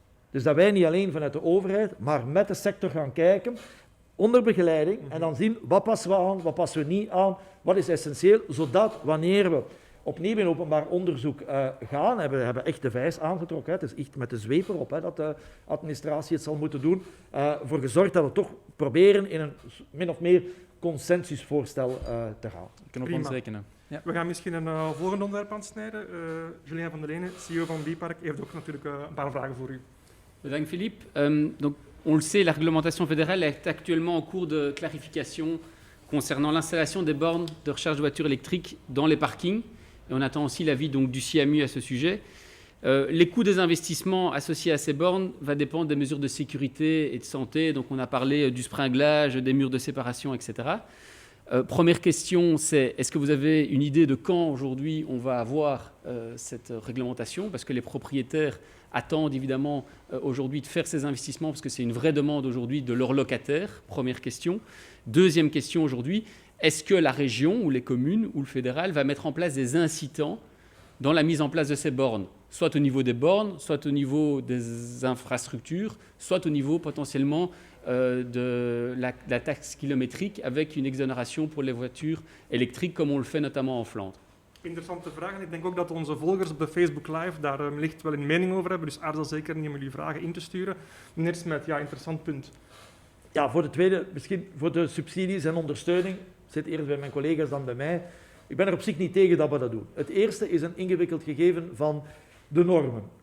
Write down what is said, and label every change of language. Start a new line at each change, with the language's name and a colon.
Dutch: Dus dat wij niet alleen vanuit de overheid, maar met de sector gaan kijken, onder begeleiding, en dan zien wat passen we aan, wat passen we niet aan, wat is essentieel, zodat wanneer we opnieuw in openbaar onderzoek gaan, we hebben echt de vijs aangetrokken, het is echt met de zweep erop dat de administratie het zal moeten doen, voor gezorgd dat we toch proberen in een min of meer consensusvoorstel te gaan. Ik kan op ons rekenen. Ja. We gaan misschien een volgende onderwerp aansnijden. Julien van der Lene, CEO van Bipark, heeft ook natuurlijk een paar vragen voor u. Bedankt Philippe.
French: Donc, on le sait, la réglementation fédérale est actuellement en cours de clarification concernant l'installation des bornes de recharge de voitures électriques dans les parkings. Et on attend aussi l'avis donc, du CIAMU à ce sujet. Les coûts des investissements associés à ces bornes va dépendre des mesures de sécurité et de santé. Donc on a parlé du springlage, des murs de séparation, etc. Première question, c'est est-ce que vous avez une idée de quand aujourd'hui on va avoir cette réglementation? Parce que les propriétaires attendent évidemment aujourd'hui de faire ces investissements parce que c'est une vraie demande aujourd'hui de leurs locataires. Première question. Deuxième question aujourd'hui, est-ce que la région ou les communes ou le fédéral va mettre en place des incitants dans la mise en place de ces bornes, soit au niveau des bornes, soit au niveau des infrastructures, soit au niveau potentiellement de la taxe kilométrique avec une exonération pour les voitures électriques, comme on le fait notamment en Flandre.
Dutch: Interessante vraag. En ik denk ook dat onze volgers op de Facebook Live daar wellicht wel een mening over hebben. Dus aarzel zeker niet om jullie vragen in te sturen. Meneer Smet, ja, interessant punt. Ja, voor de tweede, misschien voor de subsidies en ondersteuning, zit eerst bij mijn collega's dan bij mij. Ik ben er op zich niet tegen dat we dat doen. Het eerste is een ingewikkeld gegeven van de normen.